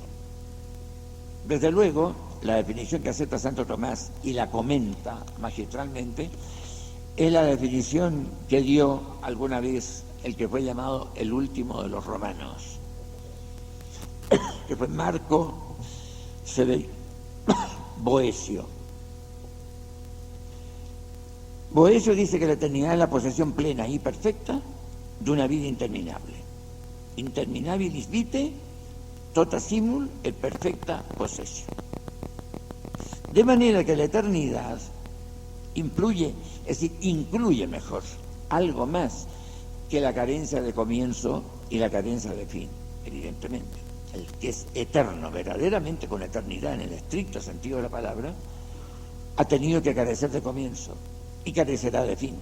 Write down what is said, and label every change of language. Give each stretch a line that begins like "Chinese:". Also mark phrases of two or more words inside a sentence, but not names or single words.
Spanish: Desde luego, la definición que acepta Santo Tomás y la comenta magistralmente es la definición que dio alguna vez el que fue llamado el último de los romanos, que fue Marco Boecio. Boecio dice que la eternidad es la posesión plena y perfecta de una vida interminable.
Latin: Interminabilis vitae, tota simul et perfecta possessio.
Spanish: De manera que la eternidad incluye mejor, algo más que la carencia de comienzo y la carencia de fin, evidentemente. El que es eterno, verdaderamente con eternidad en el estricto sentido de la palabra, ha tenido que carecer de comienzo y carecerá de fin.